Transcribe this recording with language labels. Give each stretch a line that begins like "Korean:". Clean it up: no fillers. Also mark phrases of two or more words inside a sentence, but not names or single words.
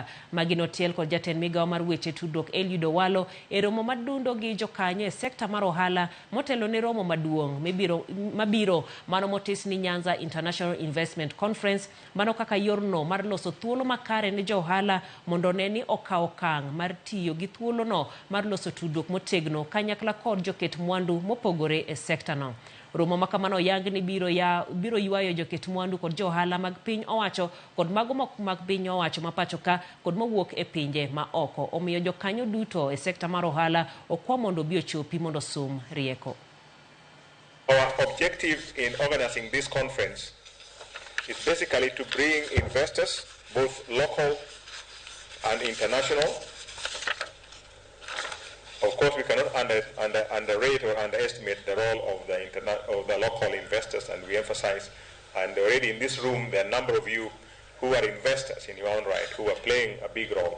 Luo (Kenya and Tanzania): Magino tiel kod jatend migawo mar weche tudruok Eliud Owalo e romo madundo gi jokanye e sekta mar ohala motelo ne romo maduong' mabiro mano motis ni Nyanza International Investment Conference, mano kaka yorno mar loso thuolo makare ne jo ohala mondo neni okawo kang' mar tiyo gi thuolo no mar loso tudruok motegno kanyakla kod joket mwandu mopogore e sekta no. Romo makamano yang ni biro ywayo joket mwandu kod johala mag piny owacho kod mago mag piny owacho mapacho ka kod mawuok e pinje ma oko. Omiyo jokanyo duto e sekta mar ohala okwa mondo bi ochopi mondo sum rieko.
English: Our objective in organizing this conference is basically to bring investors, both local and international. Of course, we cannot underrate or underestimate the role of the local investors, and we emphasize, and already in this room, there are a number of you who are investors in your own right, who are playing a big role.